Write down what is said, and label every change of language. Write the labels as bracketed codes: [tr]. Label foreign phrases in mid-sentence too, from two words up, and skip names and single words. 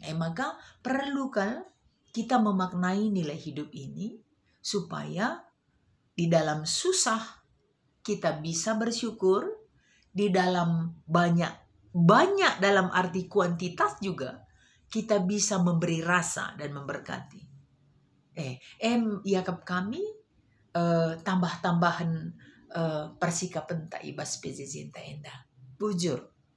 [id] Maka perlu kan kita memaknai nilai hidup ini supaya di dalam susah kita bisa bersyukur, di dalam banyak dalam arti kuantitas juga kita bisa memberi rasa dan memberkati. [btx] Yakap kami tambah-tambahan persikapan ta ibas pezizinta enda. Bujur.